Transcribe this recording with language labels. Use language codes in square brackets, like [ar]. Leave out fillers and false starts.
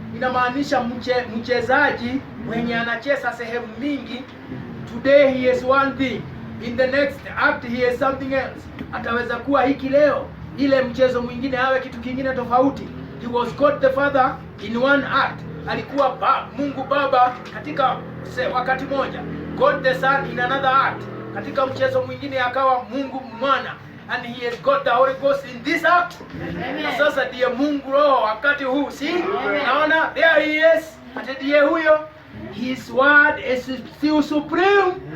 [sw] Inamaanisha mchezaji mwenye anacheza sehemu mingi. [en] Today he is one thing, in the next act he is something else. [sw] Ataweza kuwa hiki leo, ile mchezo mwingine awe kitu kingine tofauti. [en] He was God the Father in one act. [sw] Alikuwa Mungu Baba katika wakati moja. [en] God the Son in another act. [sw] Katika mchezo mwingine akawa Mungu Mwana. [en] And he has got the Holy Ghost in this act. [sw] Na sasa ndiye Mungu Roho wakati huu, si? Naona [en] there he is. [sw] Ndiye huyo. [en] His word is still supreme.